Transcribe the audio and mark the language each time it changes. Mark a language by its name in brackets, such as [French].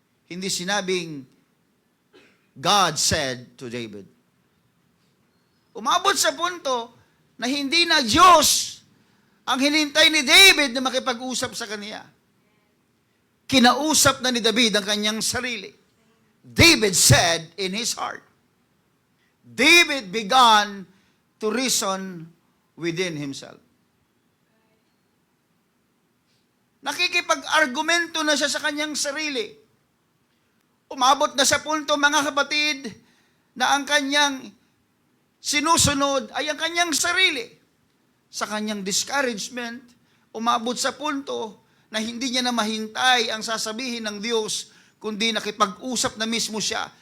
[Filipino] Hindi sinabing [English] God said to David. [Filipino] Umabot sa punto na hindi na Diyos ang hinintay ni David na makipag-usap sa kanya. Kinausap na ni David ang kanyang sarili. [English] David said in his heart. David began to reason within himself. [Filipino] Nakikipag-argumento na siya sa kanyang sarili. Umabot na sa punto, mga kapatid, na ang kanyang sinusunod ay ang kanyang sarili. Sa kanyang discouragement, umabot sa punto na hindi niya na mahintay ang sasabihin ng Diyos, kundi nakipag-usap na mismo siya.